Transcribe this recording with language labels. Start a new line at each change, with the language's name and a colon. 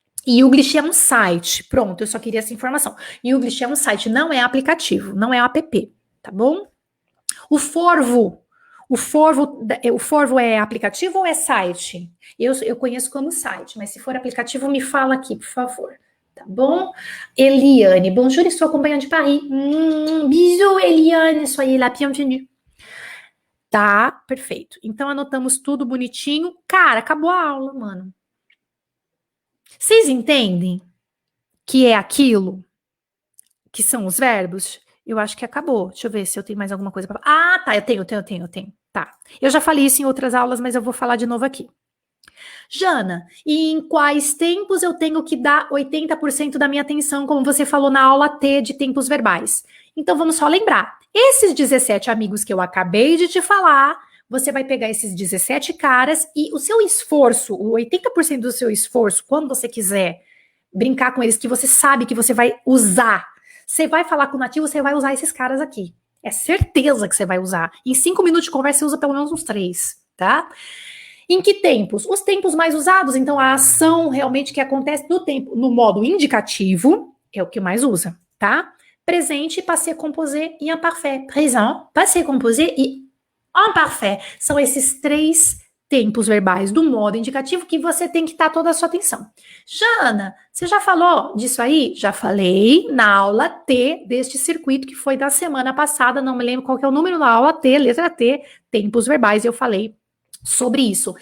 Portuguese: Youglish é um site. Pronto, eu só queria essa informação. Youglish é um site, não é aplicativo, não é app, tá bom? O Forvo. O Forvo é aplicativo ou é site? Eu conheço como site, mas se for aplicativo, me fala aqui, por favor. Tá bom? Eliane, bonjour, estou acompanhando de Paris.
French: Bisous, Eliane, soyez la bienvenue.
Portuguese: Tá, perfeito. Então anotamos tudo bonitinho. Cara, acabou a aula, mano. Vocês entendem que é aquilo que são os verbos? Eu acho que acabou. Deixa eu ver se eu tenho mais alguma coisa para falar. Ah, tá, eu tenho. Tá. Eu já falei isso em outras aulas, mas eu vou falar de novo aqui. Jana, e em quais tempos eu tenho que dar 80% da minha atenção, como você falou na aula T de tempos verbais? Então vamos só lembrar. Esses 17 amigos que eu acabei de te falar, você vai pegar esses 17 caras e o seu esforço, o 80% do seu esforço, quando você quiser brincar com eles, que você sabe que você vai usar. Você vai falar com o nativo, você vai usar esses caras aqui. É certeza que você vai usar. Em 5 minutos de conversa, você usa pelo menos uns 3, tá? Em que tempos? Os tempos mais usados, então a ação realmente que acontece no tempo, no modo indicativo, é o que mais usa, tá? Presente, passé composé e imparfait. Présent, passé composé e imparfait. São esses 3 tempos verbais do modo indicativo que você tem que estar toda a sua atenção. Jana, você já falou disso aí? Já falei na aula T deste circuito que foi da semana passada, não me lembro qual que é o número na aula T, letra T, tempos verbais, eu falei sobre isso.